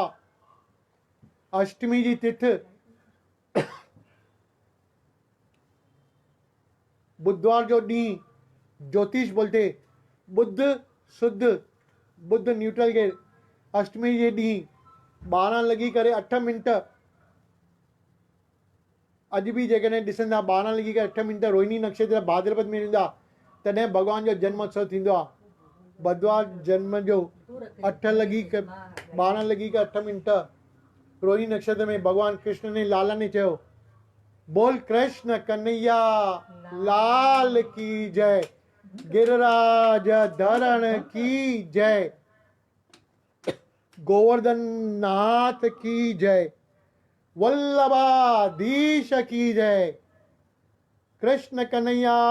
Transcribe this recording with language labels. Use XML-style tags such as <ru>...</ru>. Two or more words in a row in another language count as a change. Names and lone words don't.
<sd>अष्टमी जी तिथ बुधवार जो डी ज्योतिष बोलते बुध शुद्ध बुध न्यूट्रल के अष्टमी जे डी 12 लगी करे 8 मिनट अज भी जेकॾहिं ॾिसंदा 12 लगी करे 8 मिनट रोहिणी नक्षत्र भाद्रपद में ईंदा तॾहिं भगवान जो जन्मोत्सव थींदो आहे। बुधवार जन्म जो 12 लगी के 8 मिनट रोहिणी नक्षत्र में भगवान कृष्ण ने लाला ने चयो</sd> <hi>बोल कृष्ण कन्हैया लाल की जय, गिरिराज धरण की जय, गोवर्धन नाथ की जय, वल्लभाधीश की जय, कृष्ण कन्हैया</hi>